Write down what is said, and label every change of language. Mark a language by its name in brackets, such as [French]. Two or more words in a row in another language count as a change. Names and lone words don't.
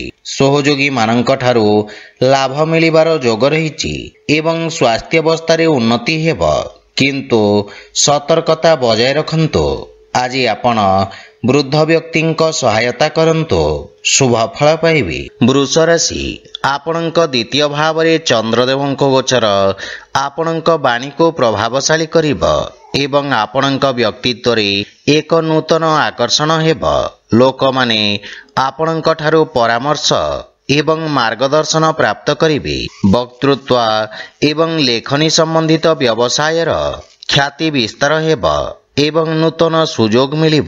[Odia] ସହଯୋଗୀ ମାନଙ୍କ ଠାରୁ ଲାଭ ମିଳିବାର ଯୋଗ ରହିଛି ଏବଂ ସ୍ୱାସ୍ଥ୍ୟ ଅବସ୍ଥା ଉନ୍ନତି ହେବ କିନ୍ତୁ ସତର୍କତା ବଜାୟ ରଖନ୍ତୁ। ଆଜି ଆପଣ ବୃଦ୍ଧ ବ୍ୟକ୍ତିଙ୍କ ସହାୟତା କରନ୍ତୁ ଶୁଭ ଫଳ ପାଇବେ। ବୃଷ ରାଶି ଆପଣଙ୍କ ଦ୍ୱିତୀୟ ଭାବ ରେ ଚନ୍ଦ୍ରଦେବଙ୍କ ଗୋଚର ଆପଣଙ୍କ ବାଣୀ କୁ ପ୍ରଭାବଶାଳୀ କରିବ ଏବଂ ଆପଣଙ୍କ ବ୍ୟକ୍ତିତ୍ୱ ରେ ଏକ ନୂତନ ଆକର୍ଷଣ ହେବ। ଲୋକ ମାନେ ଆପଣଙ୍କ ଠାରୁ ପରାମର୍ଶ ଏବଂ ମାର୍ଗଦର୍ଶନ ପ୍ରାପ୍ତ କରିବେ। ବକ୍ତୃତ୍ୱ ଏବଂ ଲେଖନୀ ସମ୍ବନ୍ଧିତ ବ୍ୟବସାୟର ଖ୍ୟାତି ବିସ୍ତାର ହେବ ଏବଂ ନୂତନ ସୁଯୋଗ ମିଳିବ।